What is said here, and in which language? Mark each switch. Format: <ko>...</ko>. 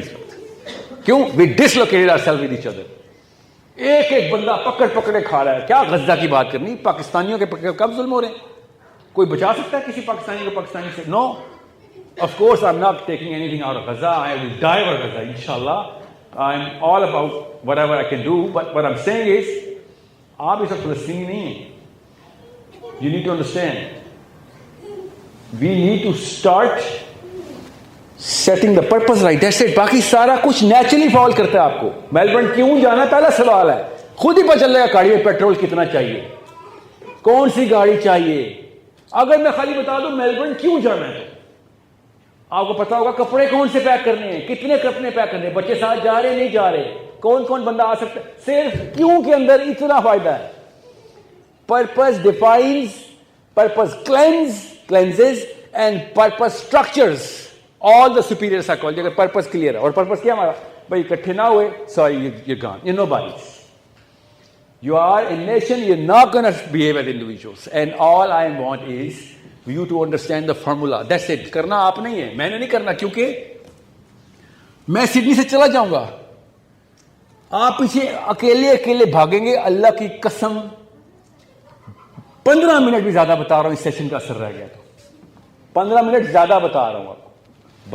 <en>क्यों? We dislocated ourself with each other.</en> <hi>एक एक बंदा पकड़े खा रहा है। क्या गज्जा की बात करनी, पाकिस्तानियों के कब जुल्म हो रहे हैं? कोई बचा सकता है किसी पाकिस्तानी को पाकिस्तानी से?</hi> <en>No, of course I am not taking anything out of Gaza, I will die for Gaza इंशाल्लाह। I'm all about whatever I can do, but what I'm saying is,</en> <hi>आप इस फलस्तीनी नहीं हैं।</hi> <en>You need to understand. We need to start setting the purpose right. That's it.</en> <hi>बाकी सारा कुछ naturally fall करता है आपको। मेलबर्न क्यों जाना, पहला सवाल है। खुद ही पता चल जाएगा गाड़ी में पेट्रोल कितना चाहिए, कौन सी गाड़ी चाहिए। अगर मैं खाली बता दूं मेलबर्न क्यों जाना है, आपको पता होगा कपड़े कौन से पैक करने हैं, कितने कपड़े पैक करने हैं, बच्चे साथ जा रहे नहीं जा रहे, कौन कौन बंदा आ सकता है। सिर्फ क्यों के अंदर इतना फायदा है।</hi> <en>Purpose defines, purpose cleanses and purpose structures all the superior psychology.</en> <hi>अगर पर्पस क्लियर है, और पर्पस क्या हमारा, भाई इकट्ठे ना हुए,</hi> <en>Sorry you gone, you nobody. You are a nation, you're not going to behave as individuals. And all I want is you to understand the formula. That's it.</en> <hi>करना आप नहीं है, मैंने नहीं करना, क्योंकि मैं सिडनी से चला जाऊंगा, आप पीछे अकेले भागेंगे। अल्लाह की कसम 15 मिनट भी ज्यादा बता रहा हूं, इस सेशन का असर रह गया तो 15 मिनट ज्यादा बता रहा हूं आपको।</hi>